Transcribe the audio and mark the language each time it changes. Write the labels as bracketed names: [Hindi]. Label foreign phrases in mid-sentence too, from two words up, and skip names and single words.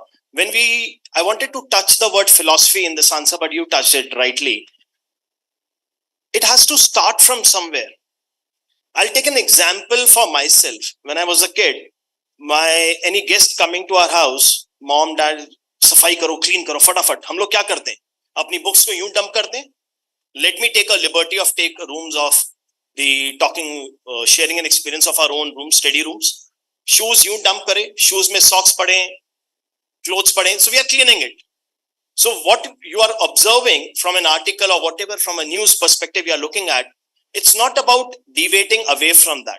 [English] I wanted to touch the word philosophy in this answer, but you touched it rightly. It has to start from somewhere. I'll take an example for myself. When I was a kid, any guest coming to our house, mom, [Hindi] dad, सफ़ाई करो, क्लीन करो, फटाफट. हम लोग क्या करते हैं? अपनी books को यूं dump करते हैं. [English] Let me take a liberty of take rooms of the talking, sharing an experience of our own rooms, study rooms. [Hindi] Shoes यूं dump करे, shoes में socks पड़े, clothes पड़े. [English] So we are cleaning it. So what you are observing from an article or whatever from a news perspective you are looking at, it's not about deviating away from that.